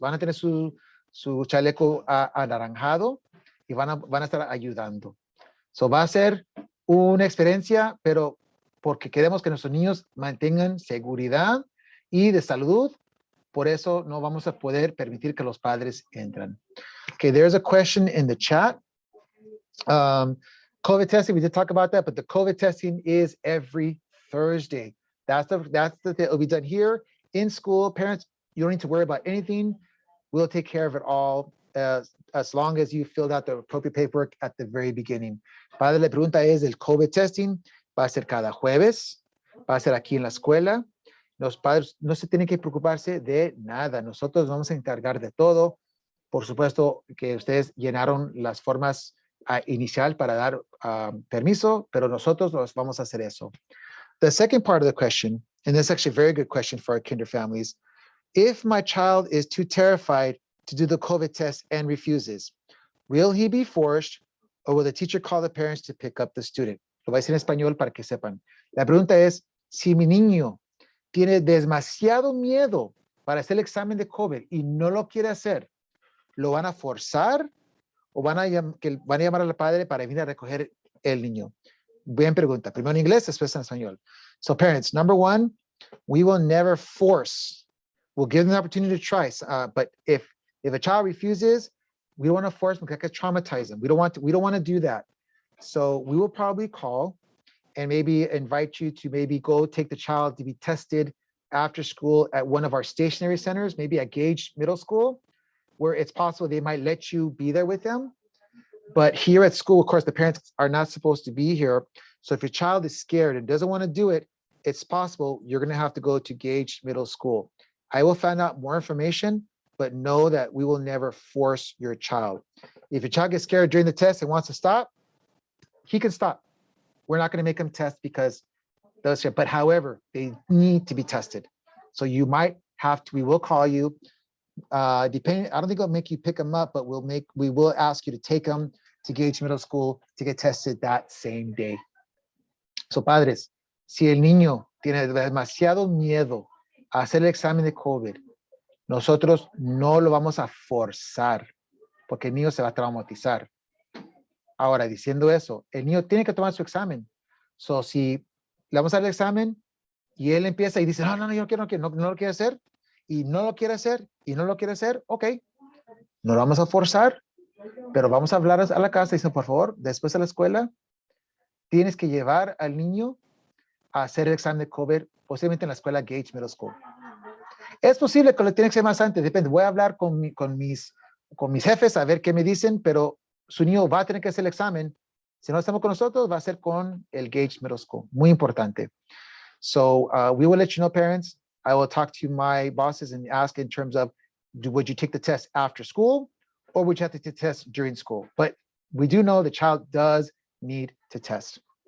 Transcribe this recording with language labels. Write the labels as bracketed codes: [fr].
[es] Van a tener su chaleco anaranjado y van a estar ayudando. So va a ser una experiencia, pero porque queremos que nuestros niños mantengan seguridad y de salud, por eso no vamos a poder permitir que los padres entren. [en] Okay, there's a question in the chat. COVID testing, we did talk about that, but the COVID testing is every Thursday. That's the thing. It'll be done here in school. Parents, you don't need to worry about anything. We'll take care of it all as long as you filled out the appropriate paperwork at the very beginning. [es] Padre, la pregunta es, el COVID testing va a ser cada jueves, va a ser aquí en la escuela. Los padres no se tienen que preocuparse de nada. Nosotros vamos a encargar de todo. Por supuesto que ustedes llenaron las formas inicial para dar permiso, pero nosotros los vamos a hacer eso. [en] The second part of the question, and this is actually a very good question for our kinder families, if my child is too terrified to do the COVID test and refuses, will he be forced or will the teacher call the parents to pick up the student? [es] Lo voy a decir en español para que sepan. La pregunta es, si mi niño tiene demasiado miedo para hacer el examen de COVID y no lo quiere hacer, ¿lo van a forzar o van a llamar al padre para venir a recoger el niño? Buena pregunta. Primero en inglés, después en español. [en] So parents, number one, we will never force. We'll give them the opportunity to try. But if a child refuses, we don't want to force them because that could traumatize them. We don't want to do that. So we will probably call and maybe invite you to maybe go take the child to be tested after school at one of our stationary centers, maybe at Gage Middle School, where it's possible they might let you be there with them. But here at school, of course, the parents are not supposed to be here. So if your child is scared and doesn't want to do it, it's possible you're going to have to go to Gage Middle School. I will find out more information, but know that we will never force your child. If your child gets scared during the test and wants to stop, he can stop. We're not going to make him test because those, but however, they need to be tested. So you might have to, we will call you. Depending, I don't think it'll make you pick them up, but we will ask you to take them to Gage Middle School to get tested that same day. [es] So padres, si el niño tiene demasiado miedo a hacer el examen de COVID, nosotros no lo vamos a forzar porque el niño se va a traumatizar. Ahora, diciendo eso, el niño tiene que tomar su examen. So, si le vamos a dar el examen y él empieza y dice, no, yo no lo quiero hacer, y no lo quiere hacer, y no lo quiere hacer, ok, no lo vamos a forzar, pero vamos a hablar a la casa y dice, por favor, después de la escuela, tienes que llevar al niño a hacer el examen de COVID, posiblemente en la escuela Gage Middle School. Es posible que lo tiene que ser más antes, depende. Voy a hablar con mis jefes a ver qué me dicen, pero su niño va a tener que hacer el examen. Si no estamos con nosotros, va a ser con el Gage Middle School. Muy importante. [en] So we will let you know, parents. I will talk to my bosses and ask in terms of, would you take the test after school or would you have to take the test during school? But we do know the child does need to test.